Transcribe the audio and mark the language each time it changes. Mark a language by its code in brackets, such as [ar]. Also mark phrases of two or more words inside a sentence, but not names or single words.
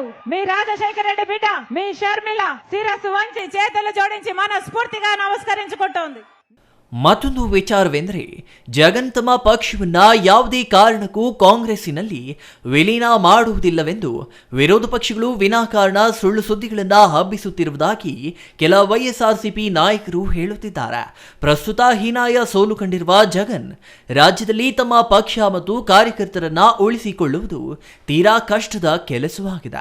[te] మీ రాజశేఖర రెడ్డి బిడ్డ మీ షర్మిల శిరస్సు వంచి చేతులు జోడించి మనస్ఫూర్తిగా నమస్కరించుకుంటోంది. [kn] ಮತ್ತೊಂದು ವಿಚಾರವೆಂದರೆ ಜಗನ್ ತಮ್ಮ ಪಕ್ಷವನ್ನ ಯಾವುದೇ ಕಾರಣಕ್ಕೂ ಕಾಂಗ್ರೆಸ್ಸಿನಲ್ಲಿ ವಿಲೀನ ಮಾಡುವುದಿಲ್ಲವೆಂದು ವಿರೋಧ ಪಕ್ಷಗಳು ವಿನಾಕಾರಣ ಸುಳ್ಳು ಸುದ್ದಿಗಳನ್ನು ಹಬ್ಬಿಸುತ್ತಿರುವುದಾಗಿ ಕೆಲ ವೈಎಸ್ಆರ್ಸಿಪಿ ನಾಯಕರು ಹೇಳುತ್ತಿದ್ದಾರೆ. ಪ್ರಸ್ತುತ ಹೀನಾಯ ಸೋಲು ಕಂಡಿರುವ ಜಗನ್ ರಾಜ್ಯದಲ್ಲಿ ತಮ್ಮ ಪಕ್ಷ ಮತ್ತು ಕಾರ್ಯಕರ್ತರನ್ನ ಉಳಿಸಿಕೊಳ್ಳುವುದು ತೀರಾ ಕಷ್ಟದ ಕೆಲಸವಾಗಿದೆ.